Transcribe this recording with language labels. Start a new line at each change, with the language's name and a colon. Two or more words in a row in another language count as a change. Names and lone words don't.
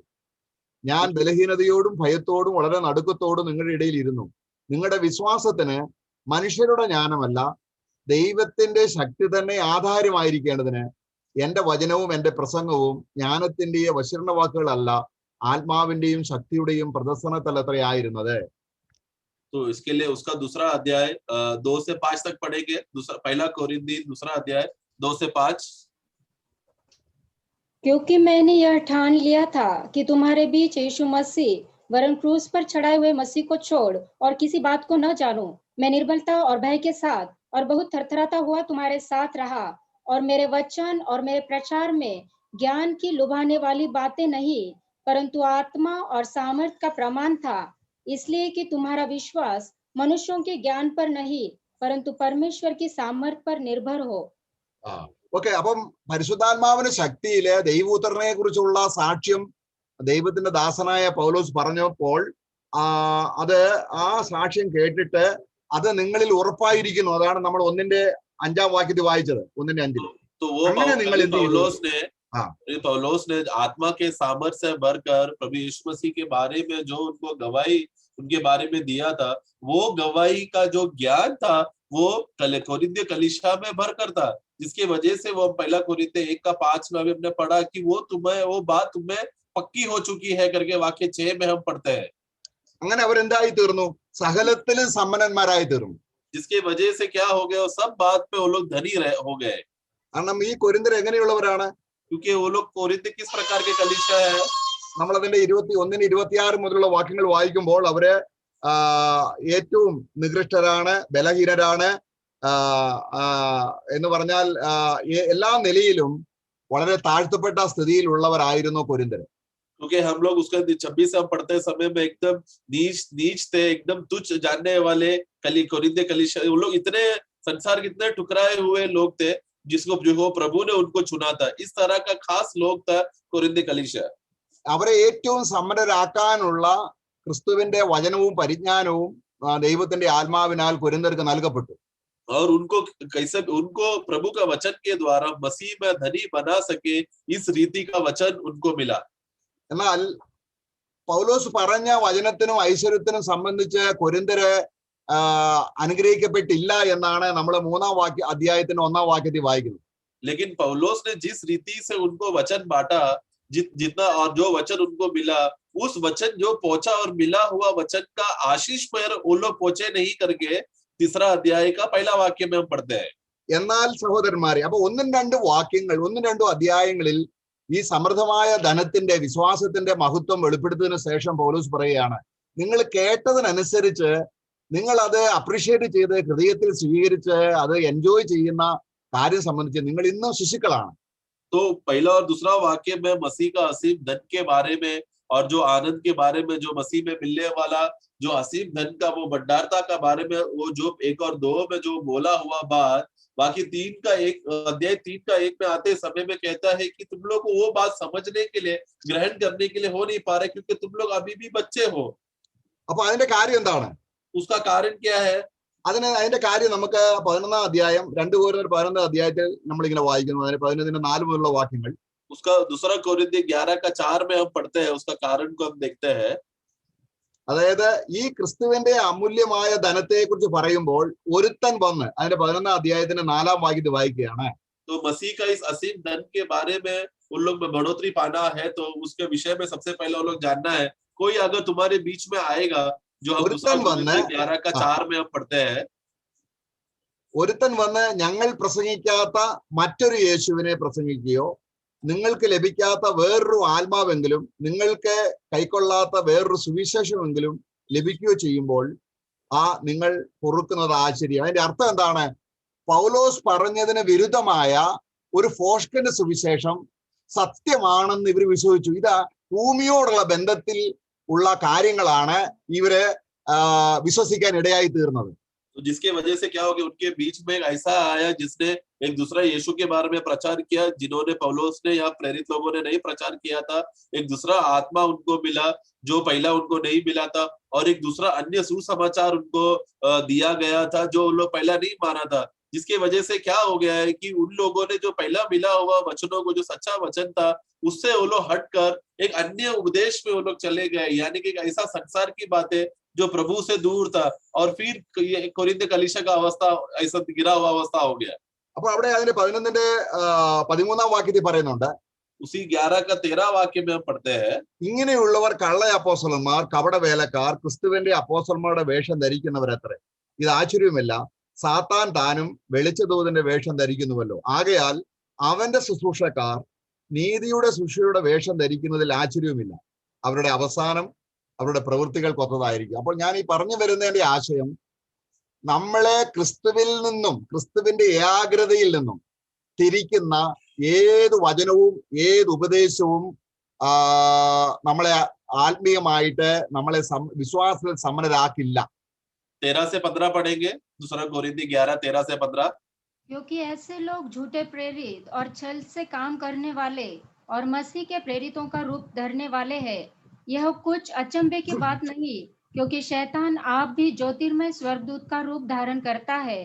Malayalam: ഞാൻ ബലഹീനതയോടും ഭയത്തോടും വളരെ നടുക്കത്തോടും നിങ്ങളുടെ ഇടയിൽ ഇരുന്നു. നിങ്ങളുടെ വിശ്വാസത്തിന് മനുഷ്യരുടെ ജ്ഞാനമല്ല, ദൈവത്തിന്റെ ശക്തി തന്നെ ആധാരമായിരിക്കേണ്ടതിന് എന്റെ വചനവും എന്റെ പ്രസംഗവും ജ്ഞാനത്തിന്റെയും വശീകരണ വാക്കുകളല്ല, ആത്മാവിന്റെയും ശക്തിയുടെയും പ്രദർശനത്തലത്രേ ആയിരുന്നത്.
Hindi: तो इसके लिए उसका 2रा अध्याय 2 से 5 तक पढ़ेंगे. पहला कोरिन्थी 2रा अध्याय 2 से 5. क्योंकि मैंने यह ठान लिया था कि तुम्हारे बीच यीशु मसीह वरन क्रूस पर चढ़ाए हुए मसीह को छोड़ और किसी बात को न जानूं. मैं निर्बलता और भय के साथ और बहुत थरथराता हुआ तुम्हारे साथ रहा, और मेरे वचन और मेरे प्रचार में ज्ञान की लुभाने वाली बातें नहीं, परंतु आत्मा और सामर्थ का प्रमाण था. इसलिए कि तुम्हारा विश्वास मनुष्यों के ज्ञान पर नहीं परंतु परमेश्वर की सामर्थ पर निर्भर हो.
Malayalam: ഓക്കെ, അപ്പം പരിശുദ്ധാത്മാവിന് ശക്തിയില് ദൈവപുത്രനെ കുറിച്ചുള്ള സാക്ഷ്യം ദൈവത്തിന്റെ ദാസനായ പൗലോസ് പറഞ്ഞപ്പോൾ അത് ആ സാക്ഷ്യം കേട്ടിട്ട് അത് നിങ്ങളിൽ ഉറപ്പായിരിക്കുന്നു. അതാണ് നമ്മൾ 1:5 വാക്യത്തിൽ വായിച്ചത്, 1:5.
Hindi: तो वो
Malayalam: അങ്ങനെ നിങ്ങൾ എന്ത് ചെയ്തു?
Hindi: पौलुस ने आत्मा के सामर्थ्य से भरकर प्रभु यीशु मसीह के बारे में जो उनको गवाही उनके बारे में दिया था, वो गवाही का जो ज्ञान था वो कोरिन्थियों कलीसिया में भरकर था, जिसकी वजह से वो पहला कोरिन्थियों 1:5 में हमने पढ़ा कि वो बात तुम्हें पक्की हो चुकी है करके वाक्य 6 में हम पढ़ते हैं.
Malayalam: അങ്ങനെ അവരെന്തായി തീർന്നു? സകലത്തിലും സമ്പന്നന്മാരായി തീർന്നു.
Hindi: जिसकी वजह से क्या हो गया, सब बात पे वो लोग धनी हो गए.
Malayalam: കാരണം ഈ കൊരിന്ത്യർ എങ്ങനെയുള്ളവരാണ്?
Hindi: क्योंकि वो लोग कोरिन्थ किस प्रकार के कलीसिया है.
Malayalam: നമ്മളതിന്റെ 21-26 മുതലുള്ള വാക്യങ്ങൾ വായിക്കുമ്പോൾ അവര് ഏറ്റവും നികൃഷ്ടരാണ്, ബലഹീനരാണ്, എന്ന് പറഞ്ഞാൽ എല്ലാ നിലയിലും വളരെ താഴ്ത്തപ്പെട്ട സ്ഥിതിയിലുള്ളവരായിരുന്നു കൊരിന്ത്യർ.
Hindi: क्योंकि हम लोग उसका 26 हम पढ़ते समय में एकदम नीच थे, एकदम तुच्छ जानने वाले कोरिन्थ कलीसिया. वो लोग इतने संसार के इतने ठुकराए हुए लोग थे जो प्रभु ने उनको चुना था. इस तरह का खास लोग था कोरिन्थ कलीसिया.
Malayalam: അവരെ ഏറ്റവും സമ്പന്നരാക്കാനുള്ള ക്രിസ്തുവിന്റെ വചനവും പരിജ്ഞാനവും ദൈവത്തിന്റെ ആത്മാവിനാൽ കൊരിന്ത്യർക്ക് നൽകപ്പെട്ടു.
Hindi: और उनको प्रभु का वचन के द्वारा मसीह में धनी बना सके, इस रीति का वचन उनको मिला.
Malayalam: എന്നാൽ പൗലോസ് പറഞ്ഞ വചനത്തിനും ഐശ്വര്യത്തിനും സംബന്ധിച്ച് കൊരിന്ത്യര് അനുഗ്രഹിക്കപ്പെട്ടില്ല എന്നാണ് നമ്മൾ 3-ാം അധ്യായത്തിന്റെ 1-ാം വാക്യത്തിൽ വായിക്കുന്നത്.
Hindi: लेकिन पौलुस ने जिस रीति से उनको वचन बांटा, जितना और जो वचन उनको मिला, उस वचन जो पहुंचा और मिला हुआ वचन का आशीष पर वो लोग पहुंचे नहीं करके 3रा अध्याय का पहला वाक्य में हम पढ़ते हैं.
Malayalam: എന്നാൽ സഹോദരന്മാരെ, അപ്പൊ 1-2 വാക്യങ്ങൾ 1-2 അധ്യായങ്ങളിൽ ഈ സമൃദ്ധമായ ധനത്തിന്റെ വിശ്വാസത്തിന്റെ മഹത്വം വെളിപ്പെടുത്തിയതിനു ശേഷം പൗലോസ് പറയുകയാണ്, നിങ്ങൾ കേട്ടതിനനുസരിച്ച് നിങ്ങൾ അത് അപ്രീഷിയേറ്റ് ചെയ്ത് ഹൃദയത്തിൽ സ്വീകരിച്ച് അത് എൻജോയ് ചെയ്യുന്ന കാര്യം സംബന്ധിച്ച് നിങ്ങൾ ഇന്നും ശിശുക്കളാണ്.
Hindi: तो पहला और दूसरा वाक्य में मसीह का असीम धन के बारे में और जो आनंद के बारे में, जो मसीह में मिलने वाला जो असीम धन का वो भंडारता का बारे में, वो जो 1 और 2 में जो बोला हुआ बात, बाकी 3 का 1 अध्याय 3 का 1 में आते समय में कहता है कि तुम लोग को वो बात समझने के लिए, ग्रहण करने के लिए हो नहीं पा रहे क्योंकि तुम लोग अभी भी बच्चे हो.
Malayalam: അപ്പൊ അതിന്റെ കാര്യം എന്താണ്?
Hindi: उसका कारण क्या है?
Malayalam: അതിന്റെ കാര്യം നമുക്ക് 11-ാം അധ്യായം 2 കൊരിന്ത്യർ 11-ാം അധ്യായത്തിൽ നമ്മളിങ്ങനെ വായിക്കുന്നു. അതിന് 11-4 മുതലുള്ള വാക്യങ്ങൾ.
Hindi: उसका 2 कोरिन्थियों 11:4 में हम पढ़ते हैं. उसका कारण को हम देखते हैं.
Malayalam: അതായത് ഈ ക്രിസ്തുവിന്റെ അമൂല്യമായ ധനത്തെ കുറിച്ച് പറയുമ്പോൾ ഒരുത്തൻ വന്ന്, അതിന്റെ 11-ാം അധ്യായത്തിന്റെ 4-ാം വാക്യത്തിൽ വായിക്കുകയാണ്,
Hindi: तो मसीह का इस असीम धन के बारे में उन लोग में बढ़ोतरी पाना है तो उसके विषय में सबसे पहले उन लोग जानना है, कोई अगर तुम्हारे बीच में आएगा, जो हम 2 कोरिन्थियों 11:4 में हम पढ़ते हैं,
Malayalam: ഒരുത്തൻ വന്ന് ഞങ്ങൾ പ്രസംഗിക്കാത്ത മറ്റൊരു യേശുവിനെ പ്രസംഗിക്കുകയോ നിങ്ങൾക്ക് ലഭിക്കാത്ത വേറൊരു ആത്മാവെങ്കിലും നിങ്ങൾക്ക് കൈക്കൊള്ളാത്ത വേറൊരു സുവിശേഷമെങ്കിലും ലഭിക്കുകയോ ചെയ്യുമ്പോൾ നിങ്ങൾ പൊറുക്കുന്നത് ആശ്ചര്യം. അതിന്റെ അർത്ഥം എന്താണ്? പൗലോസ് പറഞ്ഞതിന് വിരുദ്ധമായ ഒരു ഫോഷ്കന്റെ സുവിശേഷം സത്യമാണെന്ന് ഇവർ വിശ്വസിച്ചു. ഇത് ഭൂമിയോടുള്ള ബന്ധത്തിൽ ഉള്ള കാര്യങ്ങളാണ് ഇവര് വിശ്വസിക്കാൻ ഇടയായി തീർന്നത്.
Hindi: तो जिसके वजह से क्या हो गया, उनके बीच में एक ऐसा आया जिसने एक दूसरा यीशु के बारे में प्रचार किया, जिन्होंने पौलुस ने या प्रेरित लोगों ने नहीं प्रचार किया था. एक दूसरा आत्मा उनको मिला जो पहला उनको नहीं मिला था, और एक दूसरा अन्य सुसमाचार उनको दिया गया था जो उन लोग पहला नहीं माना था. जिसकी वजह से क्या हो गया है कि उन लोगों ने जो पहला मिला हुआ वचनों को, जो सच्चा वचन था, उससे वो लोग हटकर एक अन्य उपदेश में वो लोग चले गए. यानी कि ऐसा संसार की बातें जो प्रभु से दूर था, और फिर कोरिन्थ कलीसिया का अवस्था ऐसा गिरा हुआ अवस्था हो गया.
Malayalam: അപ്പൊ അവിടെ അതിന്റെ 11-ന്റെ 13-ാം വാക്യത്തിൽ പറയുന്നുണ്ട്,
Hindi: उसी 11 का 13 वाक्य में हम पढ़ते हैं,
Malayalam: ഇങ്ങനെയുള്ളവർ കള്ള അപ്പോസ്തലന്മാർ, കപട വേലക്കാർ, ക്രിസ്തുവിന്റെ അപ്പോസ്തലന്മാരുടെ വേഷം ധരിക്കുന്നവരത്രേ. ഇത് ആശ്ചര്യമില്ല, സാത്താൻ താനും വെളിച്ചദൂതന്റെ വേഷം ധരിക്കുന്നുവല്ലോ. ആകയാൽ അവന്റെ ശുശ്രൂഷക്കാർ നീതിയുടെ ശുശ്രൂഷയുടെ വേഷം ധരിക്കുന്നതിൽ ആശ്ചര്യവുമില്ല. അവരുടെ അവസാനം അവരുടെ പ്രവൃത്തികൾക്കൊത്തതായിരിക്കും. അപ്പോൾ ഞാൻ ഈ പറഞ്ഞു വരുന്നതിന്റെ ആശയം, നമ്മളെ ക്രിസ്തുവിൽ നിന്നും, ക്രിസ്തുവിന്റെ ഏകാഗ്രതയിൽ നിന്നും തിരിക്കുന്ന ഏത് വചനവും ഏത് ഉപദേശവും നമ്മളെ ആത്മീയമായിട്ട് നമ്മളെ വിശ്വാസത്തിൽ സമ്പന്നരാക്കില്ല.
Hindi: 13 से 15 पढ़ेंगे, दूसरा कोरिन्थी 11 13 से 15। क्योंकि ऐसे लोग झूठे प्रेरित और छल से काम करने वाले और मसीह के प्रेरितों का रूप धरने वाले हैं। यह कुछ अचंभे की बात नहीं, क्योंकि शैतान आप भी ज्योतिर्मय स्वर्गदूत का रूप धारण करता है।